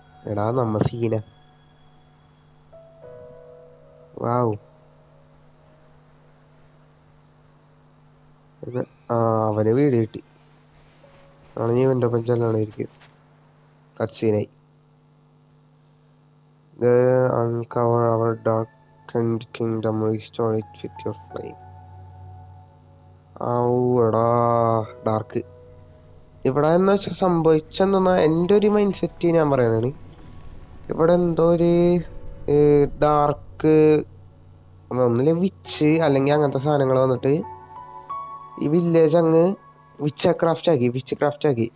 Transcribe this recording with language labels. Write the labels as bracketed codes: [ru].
[ml] എടാ നമ്മ സീന. വാവ്. അവന് വീട് കിട്ടി. ആണെങ്കിൽ ഇവൻ്റെ ഒപ്പം ചെല്ലണമായിരിക്കും. കട്ട്സീനായി. [en] Uncover our darkened kingdom, restore it with your flame. [ml] എടാ ഡാർക്ക്. ഇവിടെ എന്ന് വെച്ചാൽ സംഭവിച്ചെന്നാ എൻ്റെ ഒരു മൈൻഡ് സെറ്റ് ഞാൻ പറയണാണ്. ഇവിടെ എന്തോ ഒരു ഡാർക്ക് ഒന്നിലെ വിച്ച് അല്ലെങ്കിൽ അങ്ങനത്തെ സാധനങ്ങൾ വന്നിട്ട് ഈ വില്ലേജ് അങ്ങ് വിച്ച് ക്രാഫ്റ്റ് ആക്കി.